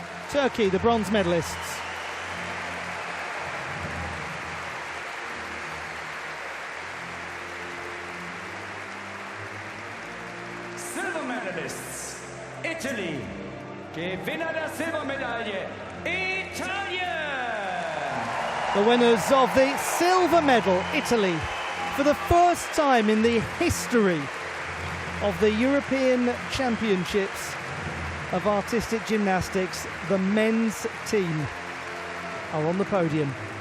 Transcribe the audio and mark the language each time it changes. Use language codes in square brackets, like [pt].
[en] Turkey, the bronze medalists. Silver medalists, Italy. [de] Gewinner der Silbermedaille, Italien. [en] The winners of the silver medal, Italy. For the first time in the history of the European Championships of Artistic Gymnastics, the men's team are on the podium.